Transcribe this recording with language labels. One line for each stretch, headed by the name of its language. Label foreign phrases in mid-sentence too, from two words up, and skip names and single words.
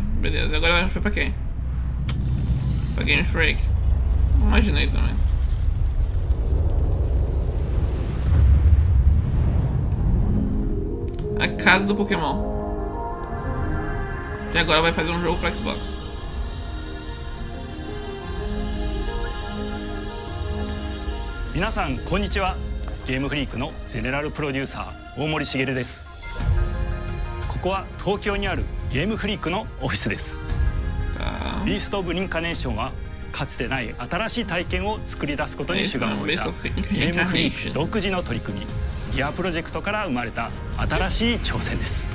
Portuguese: Beleza, agora foi pra quem? Pra Game Freak. Imaginei também. A casa do Pokémon. Que agora vai fazer um jogo pra Xbox.
Japanese: みなさん、こんにちは. ゲームフリークのゼネラルプロデューサー大森茂です。ここは東京にあるゲームフリークのオフィスです。ビースト・オブ・リンカネーションはかつてない新しい体験を作り出すことに主眼を置いたゲームフリーク独自の取り組みギアプロジェクトから生まれた新しい挑戦です。